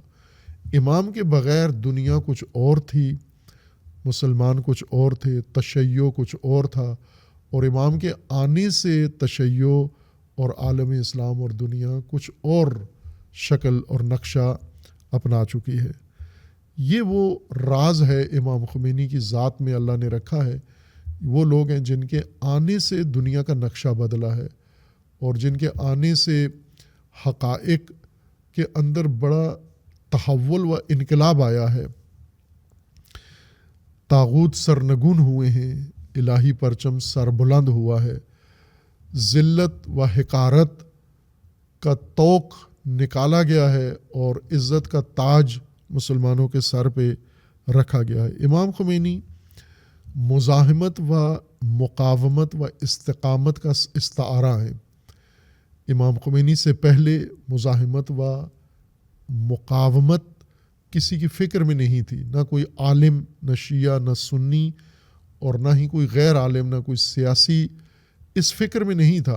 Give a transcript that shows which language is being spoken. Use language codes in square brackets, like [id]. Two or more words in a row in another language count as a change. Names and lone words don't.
[ur] امام کے بغیر دنیا کچھ اور تھی، مسلمان کچھ اور تھے، تشیع کچھ اور تھا، اور امام کے آنے سے تشیع اور عالم اسلام اور دنیا کچھ اور شکل اور نقشہ اپنا چکی ہے۔ یہ وہ راز ہے امام خمینی کی ذات میں اللہ نے رکھا ہے۔ وہ لوگ ہیں جن کے آنے سے دنیا کا نقشہ بدلا ہے اور جن کے آنے سے حقائق کے اندر بڑا تحول و انقلاب آیا ہے۔ طاغوت سرنگون ہوئے ہیں، الہی پرچم سربلند ہوا ہے، ذلت و حقارت کا طوق نکالا گیا ہے اور عزت کا تاج مسلمانوں کے سر پہ رکھا گیا ہے۔ امام خمینی مزاحمت و مقاومت و استقامت کا استعارہ ہے۔ امام خمینی سے پہلے مزاحمت و مقاومت کسی کی فکر میں نہیں تھی، نہ کوئی عالم، نہ شیعہ، نہ سنی، اور نہ ہی کوئی غیر عالم، نہ کوئی سیاسی اس فکر میں نہیں تھا۔